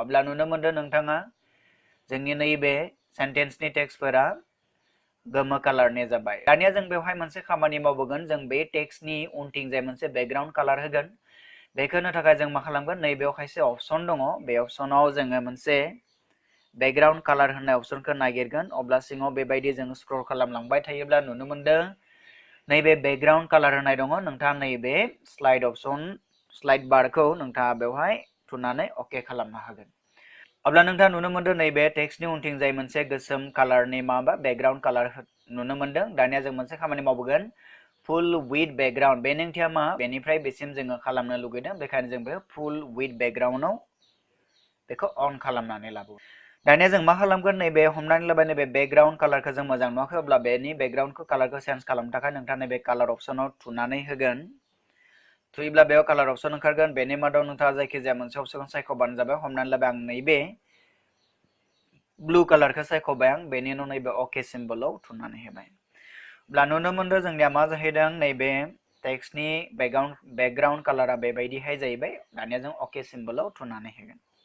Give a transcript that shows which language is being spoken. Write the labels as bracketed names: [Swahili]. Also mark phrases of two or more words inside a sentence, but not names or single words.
[Bodo] अब्ला नुनो मोनदों नोंथाङा जोंनि नैबे [English] sentenceनि textफोरा [Bodo] गोमो कालारनि जाबाय। दानिया जों बेवहाय मोनसे खामानि मावबोगोन, जों बे टेक्स्टनि उनथिंजाय मोनसे [English] background color [Bodo] होगोन। बेखौ होनो थाखाय जों मा खालामगोन, नैबेयाव खायसे अपसन दङ, बे अपसनाव जोङो मोनसे [English] background color [Bodo] होननाय optionखौ नागिरगोन अब्ला सिङाव बेबायदि जों scroll खालामलांबाय थायोब्ला नुनो मोनदों नैबे [English] background color [Bodo] होननाय दङ नोंथाङा नैबे [English] slide option slide bar [Bodo] खौ नोंथाङा बेवहाय थुनानै OK खालामनो हागोन अब्ला नोंथाङा नुनो मोनदों नैबे टेक्स्टनि उनथिंजाय मोनसे गोसोम कालारनि माबा [English] background color [Bodo] नुनो मोनदों दानिया जों मोनसे खामानि मावबोगोन [English] full with background [Bodo] बे ओंथिया मा बेनिफ्राय बेसिम जोङो खालामनो लुगैदों बेखायनो जों बे [English] full with background [Bodo] आव बेखौ अन खालामनानै लाबो दानिया जों मा खालामगोन नैबे हमनानै लाबाय नैबे [English] background colorखौ [Bodo] जों मोजां नुवाखै अब्ला बेनि [English] backgroundखौ colorखौ [Bodo] चेन्ज खालामनो थाखाय नोंथाङा नैबे [English] color optionआव [Bodo] थुनानै होगोन थुयोब्ला बेयाव [English] color option [Bodo] ओंखारगोन बेनि मादाव नोंथाङा जायखिजाया मोनसे अपसनखौ सायख'बानो जाबाय हमनानै लाबाय आं नैबे [English] blue colorखौ [Bodo] सायख'बाय आं बेनि उनाव नैबे [English] OK symbolआव [Bodo] थुनानै होबाय अब्ला नुनो मोनदों जोंनिया मा जाहैदों नैबे [English] textनि background colorआ [Bodo] बेबायदिहाय जाहैबाय दानिया जों [English] OK symbolआव [Bodo] थुनानै होगोन